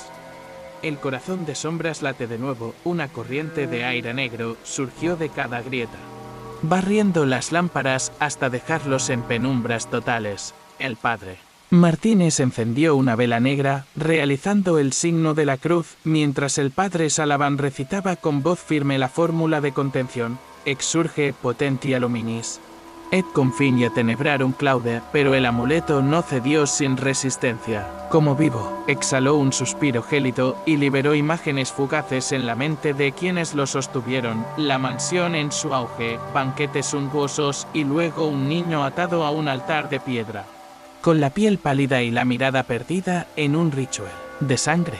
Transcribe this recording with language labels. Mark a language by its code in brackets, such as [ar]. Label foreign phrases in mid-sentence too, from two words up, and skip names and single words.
[es] El corazón de sombras late de nuevo, una corriente de aire negro surgió de cada grieta, barriendo las lámparas hasta dejarlos en penumbras totales. El padre Martínez encendió una vela negra, realizando el signo de la cruz, mientras el padre Salavan recitaba con voz firme la fórmula de contención: [la] Exurge potentia luminis. Et confinia tenebrarum claude, [es] pero el amuleto no cedió sin resistencia. Como vivo, exhaló un suspiro gélido y liberó imágenes fugaces en la mente de quienes lo sostuvieron: la mansión en su auge, banquetes suntuosos y luego un niño atado a un altar de piedra, con la piel pálida y la mirada perdida en un ritual de sangre.